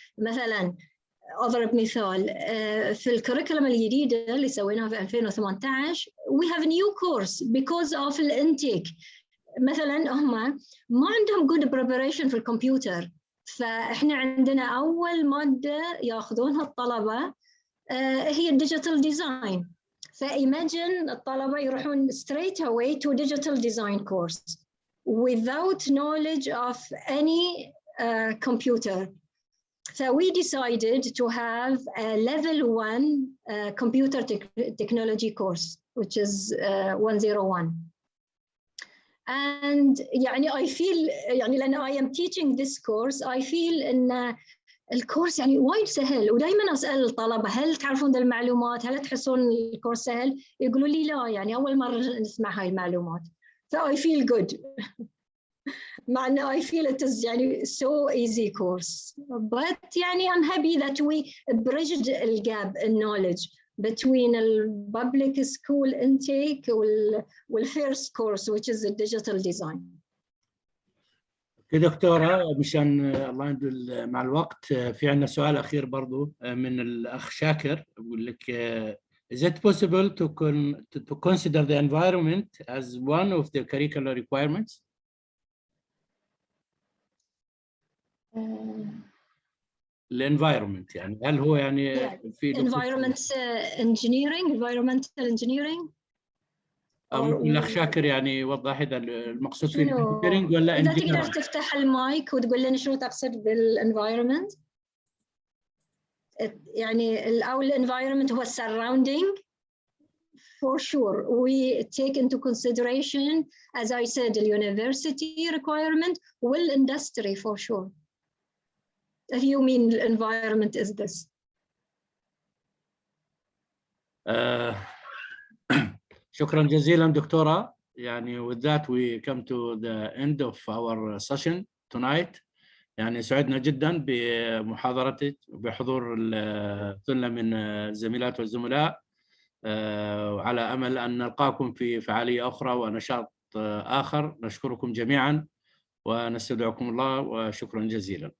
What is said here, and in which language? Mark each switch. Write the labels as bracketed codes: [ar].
[ar] مثلاً أضرب مثال في الكوريكولم الجديدة اللي سويناها في 2018 [en] we have a new course because of [ar] الانتيك. مثلا هم ما عندهم [en] good preparation [ar] في الكمبيوتر فإحنا عندنا أول مادة يأخذونها الطلبة هي الديجيتال ديزاين. فإيماجين الطلبة يروحون [en] straight away to digital design course without knowledge of any computer. So we decided to have a level 1 computer technology course, which is 101. And يعني I feel يعني [ar] لأن [en] I am teaching this course, I feel [ar] إن الكورس يعني وايد سهل. ودائما أسأل الطلبة هل تعرفون ذا المعلومات؟ هل تحسون الكورس سهل؟ يقولوا لي لا يعني أول مرة نسمع هاي المعلومات. [en] So I feel good. [ar] مع أنه [en] I feel it is يعني so easy course, but يعني I'm happy that we bridged the gap in knowledge between the public school intake and first course which is the digital design. [ar] دكتورة مشان الله يدل مع الوقت في عندنا سؤال أخير برضو من الأخ شاكر يقول لك [en] is it possible to consider the environment as one of the curricular requirements? [ar] الانفايرمنت يعني هل هو يعني في [en] environmental engineering [ar] الأخ شاكر يعني يوضح إذا المقصود في engineering ولا إذا تقدر تفتح المايك وتقول لنا شو تقصد بالenvironment. يعني أو [en] الenvironment [ar] هو [en] surrounding for sure we take into consideration as I said the university requirement والindustry for sure. human environment is this? [ar] شكرا جزيلا دكتورة. [en] يعني with that we come to the end of our session tonight. [ar] يعني سعدنا جدا بمحاضرتك وبحضور الثلة من الزميلات والزملاء، وعلى أمل أن نلقاكم في فعالية أخرى ونشاط آخر. نشكركم جميعا ونستودعكم الله، وشكرا جزيلا.